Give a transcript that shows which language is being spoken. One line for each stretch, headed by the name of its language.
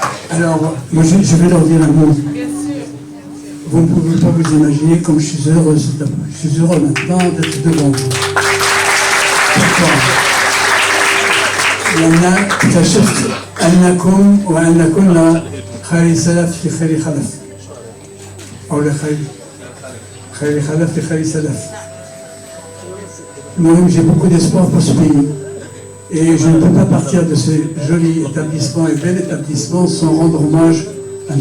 French: Alors, moi je vais leur dire un mot. Vous ne pouvez pas vous imaginer comme je suis heureux. Je suis heureux maintenant d'être devant vous. Pourquoi?
Arabic: لأن اكتشفت أنكم وأنكن خير سلف لخير خلف أو خير خلف لخير سلف.
French: Moi-même, j'ai beaucoup d'espoir pour ce pays. Et je ne peux pas partir de ce joli établissement et bel établissement sans rendre hommage à M.